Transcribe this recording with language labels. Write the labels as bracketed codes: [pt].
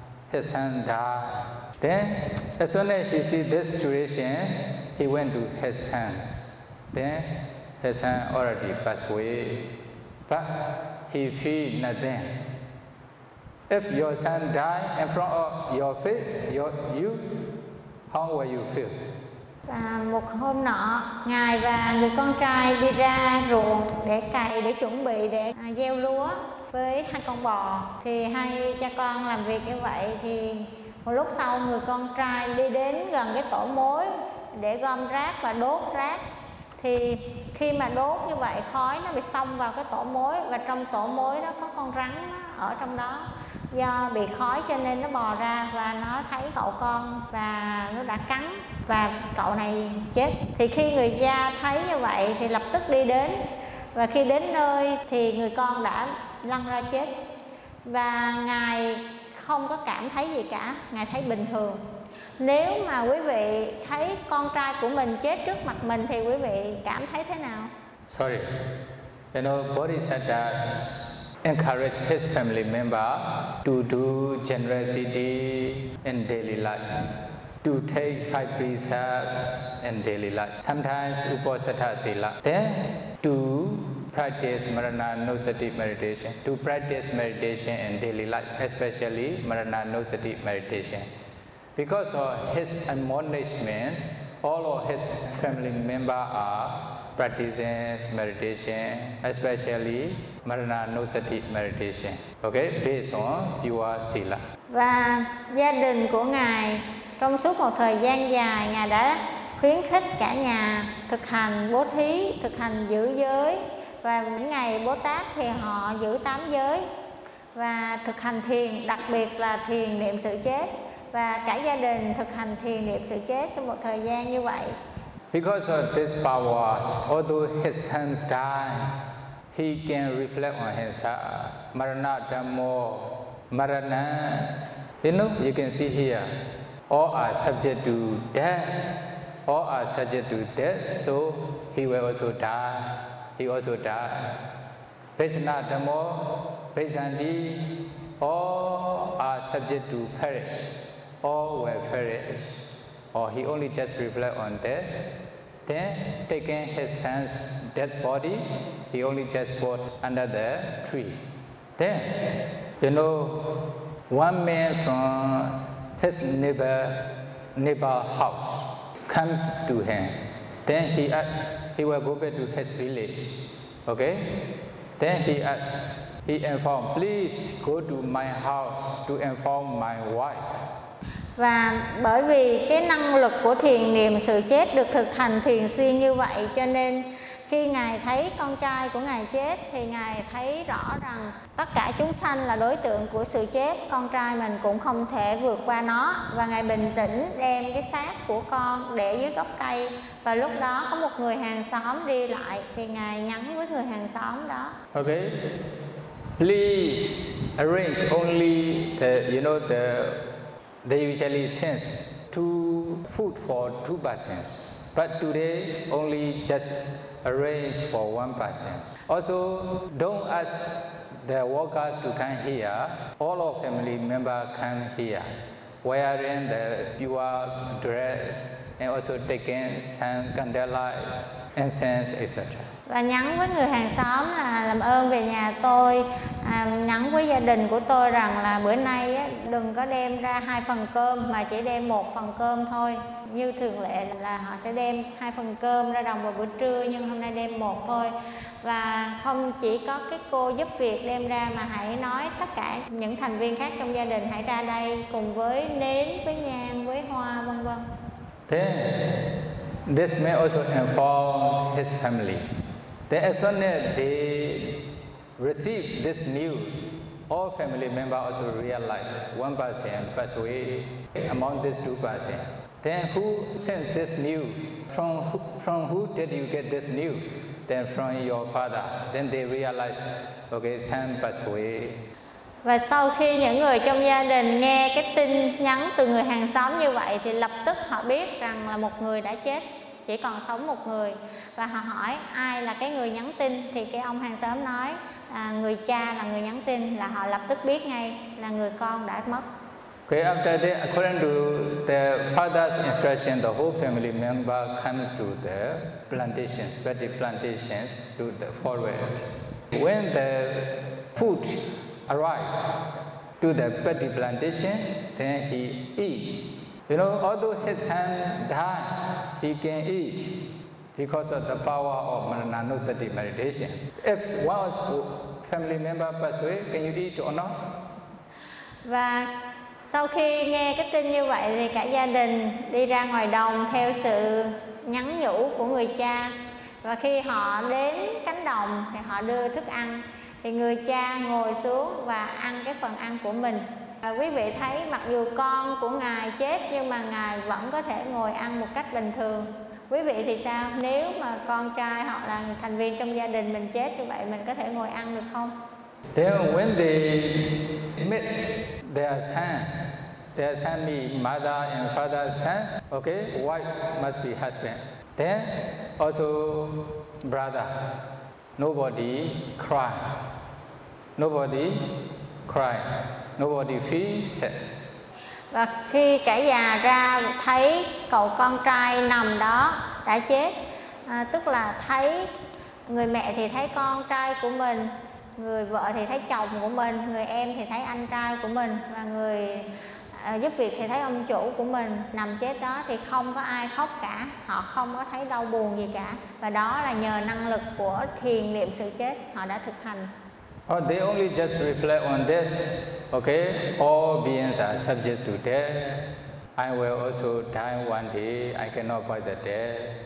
[en] His son died. Then as soon as he see this situation, he went to his sons. Then his son already passed away. But he feared nothing. If your son died in front of your face, you, how will you feel? [vi] À, một hôm nọ, Ngài và người con trai đi ra ruộng để cày, để chuẩn bị để gieo lúa với hai con bò. Thì hai cha con làm việc như vậy, thì một lúc sau người con trai đi đến gần cái tổ mối để gom rác và đốt rác. Thì khi mà đốt như vậy, khói nó bị xông vào cái tổ mối, và trong tổ mối đó có con rắn ở trong đó. Do bị khói cho nên nó bò ra và nó thấy cậu con và nó đã cắn và cậu này chết. Thì khi người cha thấy như vậy thì lập tức đi đến, và khi đến nơi thì người con đã lăn ra chết. Và Ngài không có cảm thấy gì cả, Ngài thấy bình thường. Nếu mà quý vị thấy con trai của mình chết trước mặt mình thì quý vị cảm thấy thế nào? [en] Sorry, you know, Bodhisattva encourage his family member to do generosity in daily life, to take 5 precepts in daily life, sometimes Uposatha Sila, then to practice Marana Nosati meditation, to practice meditation in daily life, especially Marana Nosati meditation. Because of his admonishment, all of his family members are practicing meditation, especially Marana Nosati meditation. Okay, based on your sila. [vi] Và gia đình của Ngài trong suốt một thời gian dài, Ngài đã khuyến khích cả nhà thực hành bố thí, thực hành giữ giới. Và những ngày Bồ Tát thì họ giữ 8 giới và thực hành thiền, đặc biệt là thiền niệm sự chết. Và cả gia đình thực hành thiền niệm sự chết trong một thời gian như vậy. [en] Because of this power, although his sons die, he can reflect on his [pi] marana dhammo, marana. [en] You know, you can see here, all are subject to death, all are subject to death, so he will also die, he also die. [pi] Vajna dhammo, vajandi, [en] all are subject to perish. All were perish, or he only just reflect on death. Then, taking his son's dead body, he only just put under the tree. Then, you know, one man from his neighbor house come to him. Then he asks, he will go back to his village. Okay? Then he asks, he informed, please go to my house to inform my wife. [vi] Và bởi vì cái năng lực của thiền niệm sự chết được thực hành thiền xuyên như vậy, cho nên khi Ngài thấy con trai của Ngài chết thì Ngài thấy rõ rằng tất cả chúng sanh là đối tượng của sự chết, con trai mình cũng không thể vượt qua nó. Và Ngài bình tĩnh đem cái xác của con để dưới gốc cây. Và lúc đó có một người hàng xóm đi lại thì Ngài nhắn với người hàng xóm đó. [en] Ok. Please arrange only the, you know, the they usually send two food for two persons. But today only just arrange for one person. Also, don't ask the workers to come here. All of family member come here, wearing the pure dress and also taking some candlelight, incense, etc. [vi] Và nhắn với người hàng xóm là làm ơn về nhà tôi, nhắn với gia đình của tôi rằng là bữa nay đừng có đem ra hai phần cơm mà chỉ đem một phần cơm thôi. Như thường lệ là họ sẽ đem hai phần cơm ra đồng vào bữa trưa, nhưng hôm nay đem một thôi. Và không chỉ có cái cô giúp việc đem ra mà hãy nói tất cả những thành viên khác trong gia đình hãy ra đây cùng với nến, với nhang, với hoa, vân vân. [en] Thế, this may also inform his family. Then as soon as they receive this news, all family members also realize one person passed away among these two persons. Then who sent this news? From who did you get this news? Then from your father. Then they realize, okay, son passed away. [vi] Và sau khi những người trong gia đình nghe cái tin nhắn từ người hàng xóm như vậy thì lập tức họ biết rằng là một người đã chết, chỉ còn sống một người. Và họ hỏi ai là cái người nhắn tin, thì cái ông hàng xóm nói người cha là người nhắn tin, là họ lập tức biết ngay là người con đã mất. [en] Okay, after that, according to the father's instruction, the whole family member comes to the plantations, petty plantations, to the forest. When the food arrives to the petty plantation, then he eats. You know, although his son died, he can eat because of the power of mananusati meditation. If one family member passed away, can you eat or not? [vi] Và sau khi nghe cái tin như vậy thì cả gia đình đi ra ngoài đồng theo sự nhắn nhủ của người cha. Và khi họ đến cánh đồng thì họ đưa thức ăn. Thì người cha ngồi xuống và ăn cái phần ăn của mình. Và quý vị thấy mặc dù con của Ngài chết nhưng mà Ngài vẫn có thể ngồi ăn một cách bình thường. Quý vị thì sao? Nếu mà con trai hoặc là thành viên trong gia đình mình chết như vậy, mình có thể ngồi ăn được không? [en] Then when they meet their son be mother and father's son, okay, wife must be husband. Then also brother, nobody cry. Nobody feels sad. [vi] Và khi cả già ra thấy cậu con trai nằm đó đã chết, tức là thấy người mẹ thì thấy con trai của mình, người vợ thì thấy chồng của mình, người em thì thấy anh trai của mình, và người giúp việc thì thấy ông chủ của mình nằm chết đó, thì không có ai khóc cả, họ không có thấy đau buồn gì cả. Và đó là nhờ năng lực của thiền niệm sự chết họ đã thực hành. [en] Oh, they only just reflect on this, okay? All beings are subject to death. I will also die one day. I cannot avoid the death.